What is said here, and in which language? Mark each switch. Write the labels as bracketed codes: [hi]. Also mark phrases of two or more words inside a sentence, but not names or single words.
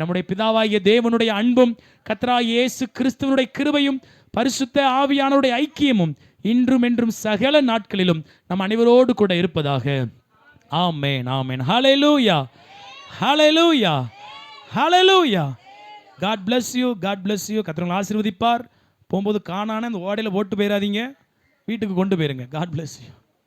[ta] நம்முடைய பிதாவாகிய தேவனுடைய அன்பும் கர்த்தராகிய இயேசு கிறிஸ்துவனுடைய கிருபையும் பரிசுத்த ஆவியானவருடைய ஐக்கியமும் இன்றும் என்றும் சகல நாட்களிலும் நம் அனைவரோடு கூட இருப்பதாக. ஆமென் ஆமென். ஹல்லேலூயா ஹல்லேலூயா ஹல்லேலூயா. [en] God bless you, God bless you. [ta] கர்த்தர் உங்களை ஆசீர்வதிப்பார். போகும்போது காணான அந்த ஓடையில் போட்டு போயிடாதீங்க, வீட்டுக்கு கொண்டு போயிருங்க. [en] God bless you.